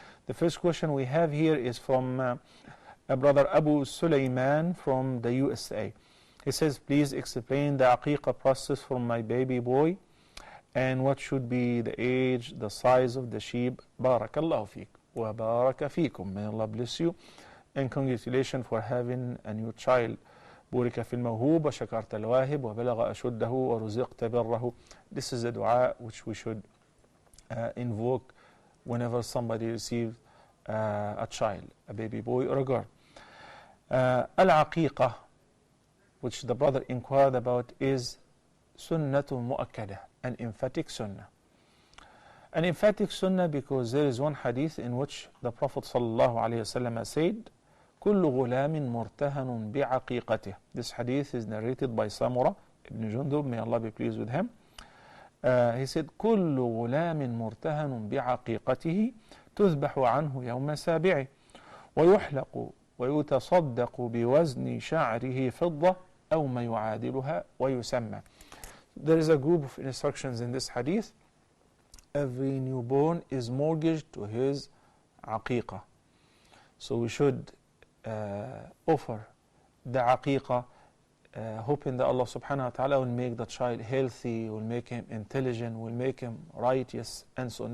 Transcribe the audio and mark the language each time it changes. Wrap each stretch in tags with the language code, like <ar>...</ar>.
<en>The first question we have here is from brother Abu Sulaiman from the USA. He says, please explain the aqiqah process for my baby boy and what should be the age, the size of the sheep. Barakallahu feek wa baraka feekum. May Allah bless you and congratulations for having a new child.</en> <ar>بورك في الموهوب وشكرت الواهب وبلغ أشده ورزقت بره.</ar> <en>This is a dua which we should invoke whenever somebody receives a child, a baby boy or a girl. Al-aqiqah, which the brother inquired about, is sunnatun mu'akkada, an emphatic sunnah. An emphatic sunnah because there is one hadith in which the Prophet ﷺ said,</en> <ar>كل غلام مرتهن بعقيقته.</ar> <en>This hadith is narrated by Samura ibn Jundub, may Allah be pleased with him. He said,</en> <ar>كل غلام مرتهن بعقيقته تذبح عنه يوم سابعه ويحلق ويتصدق بوزن شعره فضة أو ما يعادلها ويسمى.</ar> <en>There is a group of instructions in this hadith. Every newborn is mortgaged to his aqiqah. So we should offer the aqiqah, hoping that Allah subhanahu wa ta'ala will make the child healthy, will make him intelligent, will make him righteous, and so on.</en>